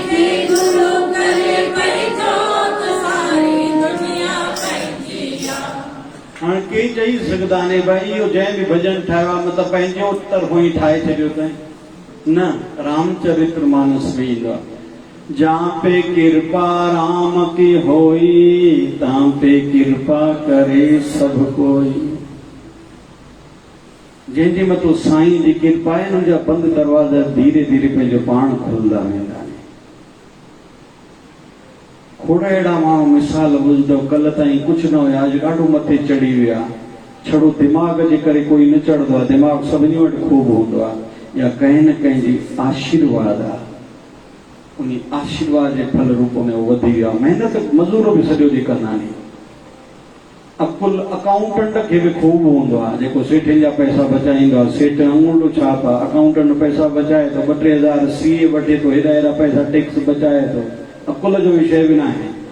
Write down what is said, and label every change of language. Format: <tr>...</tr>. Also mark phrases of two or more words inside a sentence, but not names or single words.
<sd>हाणे के चई सघंदा आहिनि भई इहो जंहिं बि भॼन ठाहियो आहे मतिलबु पंहिंजो तरफ़ो ई ठाहे छॾियो अथई न रामचरित्र मानस में ईंदो आहे</sd> <hi>जहाँ पे कृपा राम की होई तहाँ पे कृपा करे सब कोई</hi> <sd>जंहिंजे मथां साईं जी कृपा आहे हुनजा बंदि दरवाज़ा धीरे धीरे पंहिंजो पाण खुलंदा वेंदा आहिनि खोड़ अहिड़ा माण्हू मिसाल ॿुधंदो कल्ह ताईं कुझु न हुया अॼु ॾाढो मथे चढ़ी विया छड़ो दिमाग़ जे करे कोई न चढ़ंदो आहे दिमाग़ सभिनी वटि खूब हूंदो आहे या कंहिं न कंहिं जी आशीर्वाद आहे उन आशीर्वाद जे फल रूप में उहो वधी वियो आहे महिनत मज़ूर बि सॼो ॾींहुं कंदा आहिनि अकुल अकाउंटेंट खे बि खूब हूंदो आहे जेको सेठनि जा पैसा बचाईंदो आहे सेठ अंगूठो छाप आहे अकाउंटेंट पैसा बचाए थो 2-3 हज़ार सीए वठे थो हेॾा हेॾा पैसा टैक्स बचाए थो अकुल जो विषय बि न आहे</sd>